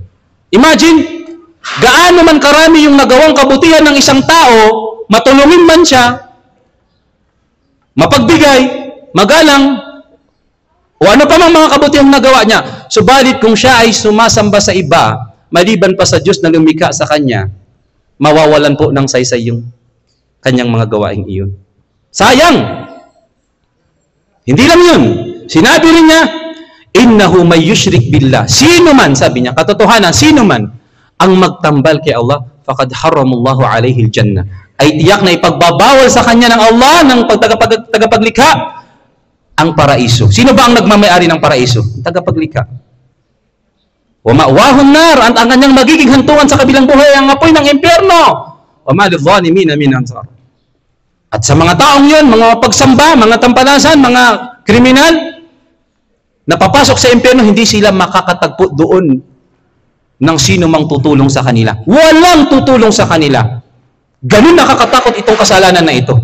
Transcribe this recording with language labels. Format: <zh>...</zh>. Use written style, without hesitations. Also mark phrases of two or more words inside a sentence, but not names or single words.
<tl>Imagine, gaano man karami yung nagawang kabutihan ng isang tao, matulungin man siya, mapagbigay, magalang, o ano pa mang mga kabutihang nagawa niya. Subalit kung siya ay sumasamba sa iba, maliban pa sa Diyos na lumikha sa kanya, mawawalan po ng saysay yung kanyang mga gawaing iyon. Sayang! Hindi lang yun. Sinabi rin niya,</tl> <ar>إنه من يشرك بالله.</ar> <tl>Sino man, sabi niya, katotohanan, sino man ang magtambal kay Allah,</tl> <ar>فقد حرم الله عليه الجنة.</ar> <tl>Ay tiyak na ipagbabawal sa kanya ng Allah, ng tagapaglikha, ang paraiso. Sino ba ang nagmamayari ng paraiso? Tagapaglikha.</tl> <ar>ومأواه النار,</ar> <tl>ang kanyang magiging hantungan sa kabilang buhay ang apoy ng impyerno.</tl> <ar>وما للظالمين من أنصار.</ar> <tl>At sa mga taong yun, mga pagsamba, mga tampanasan, mga kriminal, napapasok sa impyerno, hindi sila makakatagpo doon ng sino mang tutulong sa kanila. Walang tutulong sa kanila. Ganun nakakatakot itong kasalanan na ito.</tl>